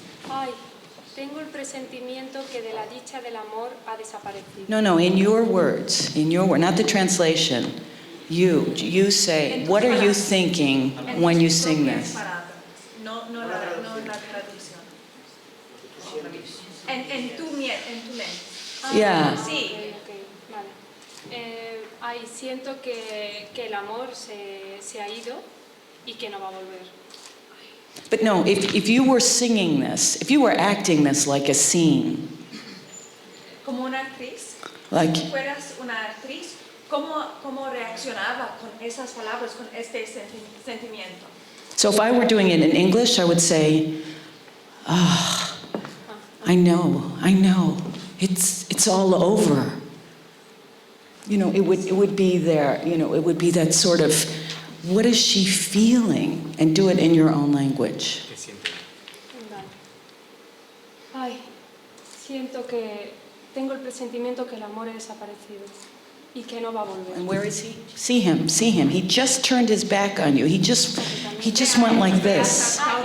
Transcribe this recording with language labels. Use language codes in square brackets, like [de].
[es] Ay, tengo el presentimiento que de la dicha del amor ha desaparecido. [en] No, in your words, not the translation. You say, what are you thinking when you sing this? [es] No la traducción. En tu mente. [en] Yeah. [es] Sí. Okay, vale. Ay, siento que el amor se ha ido y que no va a volver. [en] But no, if you were singing this, if you were acting this like a scene, [es] Como una actriz, [en] like, [es] si fueras una actriz, ¿cómo reaccionaba con esas palabras, con este sentimiento? [en] so if I were doing it in English, I would say, I know, it's all over. You know, it would be there, you know, it would be that sort of, what is she feeling? And do it in your own language. [es] Vale. Ay, tengo el presentimiento que el amor ha desaparecido y que no va a volver. [en] And where is he? See him. He just turned his back on you. He just went like this.